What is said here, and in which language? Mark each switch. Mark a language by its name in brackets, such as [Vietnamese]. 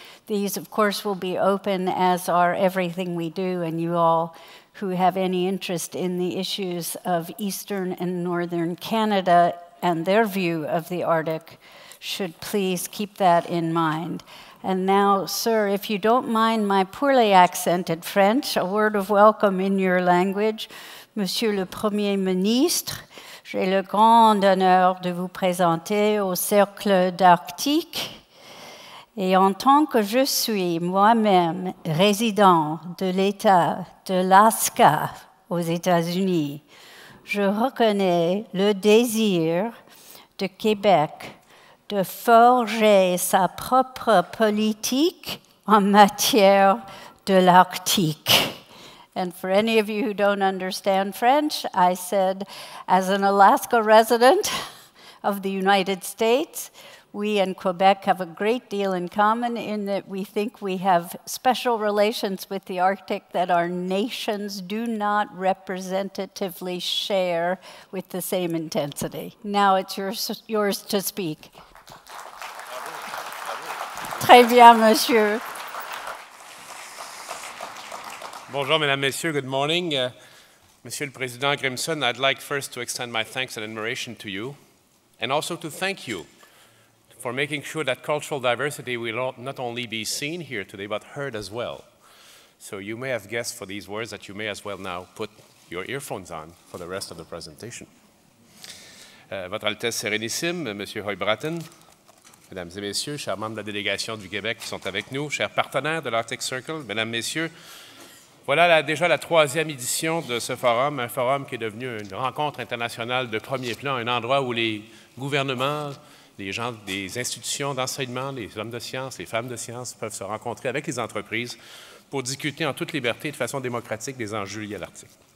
[English] These, of course, will be open, as are everything we do, and you all who have any interest in the issues of Eastern and Northern Canada and their view of the Arctic should please keep that in mind. And now, sir, if you don't mind my poorly accented French, a word of welcome in your language. [French] Monsieur le Premier Ministre, j'ai le grand honneur de vous présenter au Cercle d'Arctique. Et en tant que je suis moi-même résident de l'État de l'Alaska aux États-Unis, je reconnais le désir de Québec de forger sa propre politique en matière de l'Arctique. [English] And for any of you who don't understand French, I said, as an Alaska resident of the United States, we and Quebec have a great deal in common in that we think we have special relations with the Arctic that our nations do not representatively share with the same intensity. Now it's yours to speak. [French] Très bien, monsieur. Bonjour, Mesdames, Messieurs. [English] Good morning. [French] Monsieur le Président [English] Grimson, I'd like first to extend my thanks and admiration to you, and also to thank you for making sure that cultural diversity will not only be seen here today, but heard as well. So you may have guessed for these words that you may as well now put your earphones on for the rest of the presentation. [French] Votre Altesse Sérénissime, Monsieur Hoybratton, Mesdames et Messieurs, chers membres de la délégation du Québec qui sont avec nous, chers partenaires de l'Arctic Circle, Mesdames, Messieurs, voilà déjà la 3e édition de ce forum, un forum qui est devenu une rencontre internationale de premier plan, un endroit où les gouvernements, les gens des institutions d'enseignement, les hommes de sciences, les femmes de sciences peuvent se rencontrer avec les entreprises pour discuter en toute liberté et de façon démocratique des enjeux liés à l'Arctique.